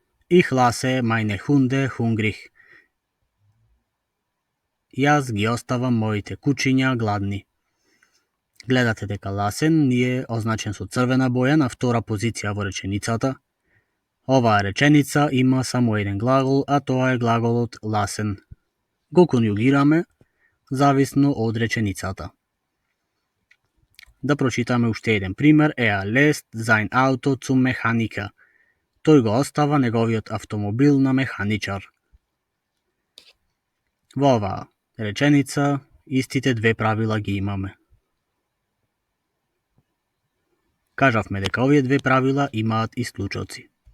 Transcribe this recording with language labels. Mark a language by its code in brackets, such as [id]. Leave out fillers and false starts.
[de] Ich lasse meine Hunde hungrig. [mk] Јас ги оставам моите кучиња гладни. Гледате дека lassen ни е означен со црвена боја на втора позиција во реченицата. Оваа реченица има само еден глагол, а тоа е глаголот lassen. Го конјугираме зависно од реченицата. Да прочитаме уште еден пример. [de] Lässt sein Auto zum Mechaniker. [mk] Тој го остава неговиот автомобил на механичар. Во оваа реченица истите две правила ги имаме. Кажавме дека овие две правила имаат исклучоци.